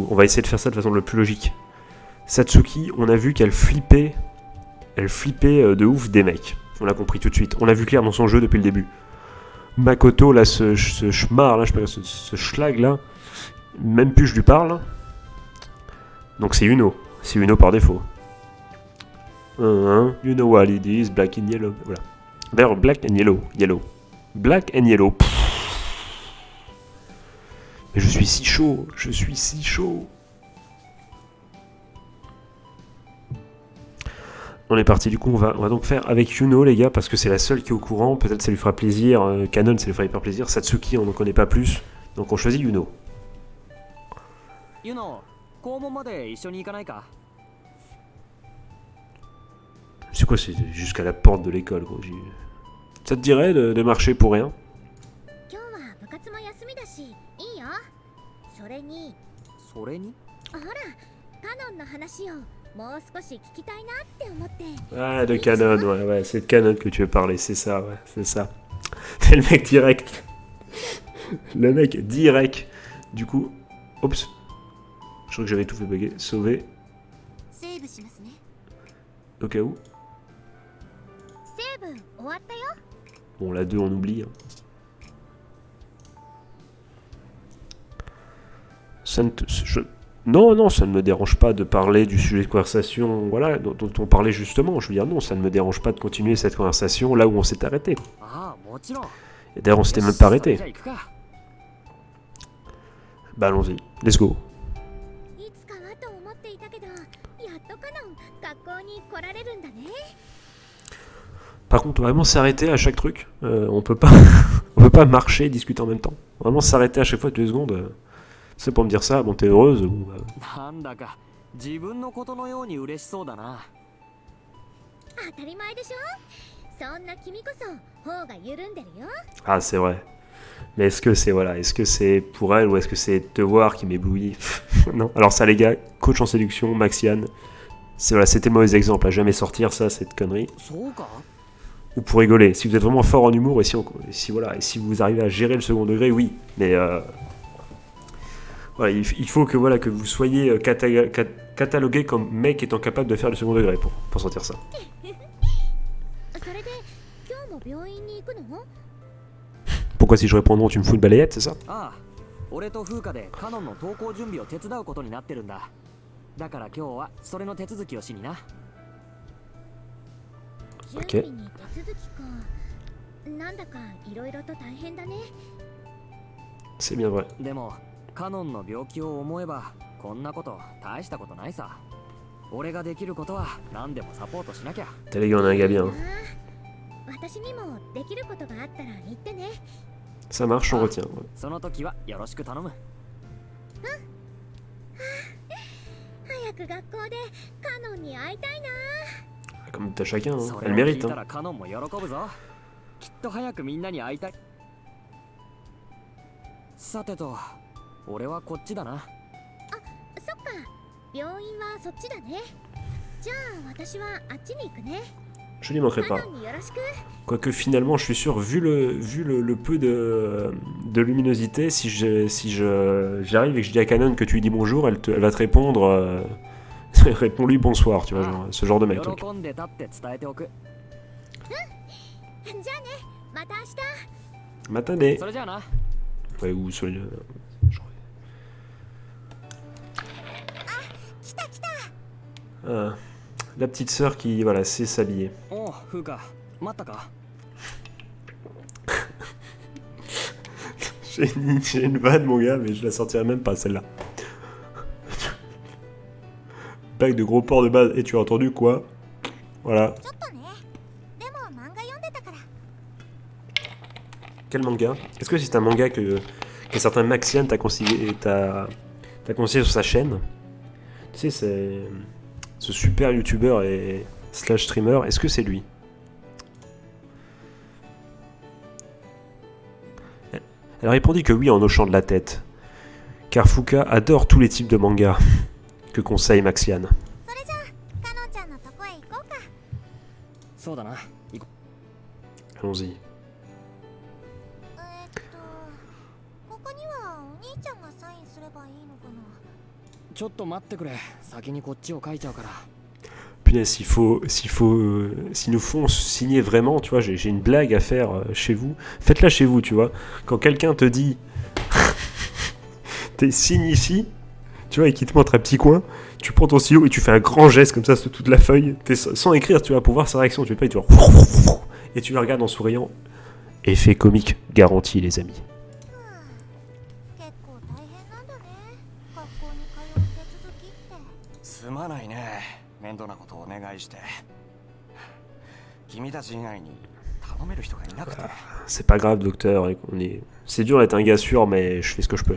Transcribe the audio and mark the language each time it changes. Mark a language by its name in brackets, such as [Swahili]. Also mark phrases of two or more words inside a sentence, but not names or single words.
[French] On va essayer de faire ça de façon le plus logique. Satsuki, on a vu qu'elle flippait de ouf des mecs. On l'a compris tout de suite. On l'a vu clair dans son jeu depuis le début. Makoto, là, ce schmar, là, je sais pas, ce schlag, là, même plus je lui parle. Donc c'est Uno. C'est Uno par défaut. [English] You know what it is, black and yellow. [French] Voilà. D'ailleurs, [English] black and yellow. Yellow. Black and yellow. [French] Mais je suis si chaud. Je suis si chaud. On est parti, du coup on va donc faire avec Yuno les gars, parce que c'est la seule qui est au courant, peut-être ça lui fera plaisir, Canon ça lui fera hyper plaisir, Satsuki on n'en connaît pas plus, donc on choisit Yuno. [Japanese] ユノ、校門まで一緒に行かないか？ [French] C'est quoi, c'est jusqu'à la porte de l'école gros. Ça te dirait de marcher pour rien? [Japanese] 今日は部活も休みだし、いいよ。それに、それに？ほら、カノンの話をもう少し聞きたいなって思って。 [French] Ah de Canon, ouais, c'est de Canon que tu veux parler, c'est ça, ouais, c'est ça. C'est le mec direct. Le mec direct. Du coup, oups. Je crois que j'avais tout fait bugger. Sauver, [Japanese] セーブしますね。 [French] au cas où. [Japanese] セーブ終わったよ。 [French] Bon, la 2 on oublie. Hein. Ça ne te... Non, non, ça ne me dérange pas de parler du sujet de conversation, voilà, dont on parlait justement. Je veux dire, non, ça ne me dérange pas de continuer cette conversation là où on s'est arrêté. [Japanese] ああもちろん。 [French] Et d'ailleurs, on [Japanese] よ [French] s'était [Japanese] し [French] même pas [Japanese] それ [French] arrêté. [Japanese] じゃあ行くか。 [French] Bah allons-y, [English] let's go. [Japanese] いつかはと思っていたけど、やっとカノン学校に来られるんだね。 [French] Par contre, vraiment s'arrêter à chaque truc. On peut pas, on peut pas marcher et discuter en même temps. Vraiment s'arrêter à chaque fois 2 secondes. C'est pour me dire ça, bon t'es heureuse ou... [Japanese] なんだか自分のことのように嬉しそうだな。当たり前でしょ。そんな君こそ頬が緩んでるよ。 [French] Ah c'est vrai. Mais est-ce que c'est voilà, est-ce que c'est pour elle ou est-ce que c'est te voir qui m'éblouit? Non. Alors ça les gars, coach en séduction, Maxiane. C'est voilà, c'était le mauvais exemple, à jamais sortir ça, cette connerie. [Japanese] そうか。 [French] Ou pour rigoler. Si vous êtes vraiment fort en humour et si voilà, et si vous arrivez à gérer le second degré, oui. Mais voilà, il faut que voilà que vous soyez catalogué comme mec étant capable de faire le second degré pour sentir ça. [Japanese] それで今日も病院に行くの？ [French] Pourquoi si je réponds non, tu me fous une balayette, c'est ça? [Japanese] ああ、俺と風花でカノンの登校準備を手伝うことになってるんだ。だから今日はそれの手続きをしにな。準備に手続きか。なんだかいろいろと大変だね。 [French] C'est bien vrai. [Japanese] でもカノンの病気を思えばこんなこと大したことないさ。俺ができることは何でもサポートしなきゃ。 [French] T'as les gars, on a un gars bien. [Japanese] ああ、私にもできることがあったら言ってね。 [French] Ça marche, on retient. Ouais. [Japanese] その時はよろしく頼む。早く学校でカノンに会いたいな。 [French] Comme t'as chacun, hein. [Japanese] それ [French] Elle [Japanese] を聞 [French] mérite. [Japanese] いた [French] Hein. [Japanese] らカノンも喜ぶぞ。きっと早くみんなに会いたい。さてと、俺はこっちだな。そっか、病院はそっちだね。じゃあ私はあっちに行くね。 [French] Je n'y manquerai [Japanese] カ [French] pas. [Japanese] ノンによろしく。 [French] Quoique finalement, je suis sûr, vu le peu de luminosité, si j'arrive et que je dis à Canon que tu lui dis bonjour, elle va te répondre réponds-lui bonsoir, tu vois, genre, ce genre de mec. Donc. [Japanese] 喜んでたって伝えておく。じゃあね、また明日。 [French] Matinée. [Japanese] それじゃあな。 [French] Ouais, ou sur le... [Japanese] 来た来た。 [French] Ah, la petite sœur qui, voilà, sait s'habiller. [Japanese] おう、風花、待ったか。 [French] J'ai une vanne, mon gars, mais je la sortirai même pas, celle-là. Bague de gros porc de base. Et tu as entendu quoi? Voilà. [Japanese] ちょっとね。でも漫画読んでたから。 [French] Quel manga? Est-ce que c'est un manga que certain Maxiane t'a conseillé sur sa chaîne? Tu sais, c'est ce super youtubeur et slash streamer. Est-ce que c'est lui? Elle répondit que oui en hochant de la tête. Car Fuka adore tous les types de mangas que conseille Maxiane. [Japanese] それじゃあカノンちゃんのとこへ行こうか。そうだな。行こ [French] Allons-y. [Japanese] ここにはお兄ちゃんがサインすればいいのかな。う。ちょっと待ってくれ。先にこっちを書いちゃうから。 [French] Punaise, s'ils nous font signer vraiment, tu vois, j'ai une blague à faire chez vous. Faites-la chez vous, tu vois. Quand quelqu'un te dit, t'es signe ici, tu vois, et qu'il te montre un petit coin, tu prends ton stylo et tu fais un grand geste comme ça sur toute la feuille, sans écrire, tu vois, pour voir sa réaction. Tu fais pas, et tu vois, et tu la regardes en souriant. Effet comique garanti, les amis. [Japanese] 結構大変なんだね。学校に通う手続きって。すまないね。面倒なことをお願いして。君たち以外に頼める人がいなくて。 [French] C'est pas grave, docteur. C'est dur d'être un gars sûr, mais je fais ce que je peux.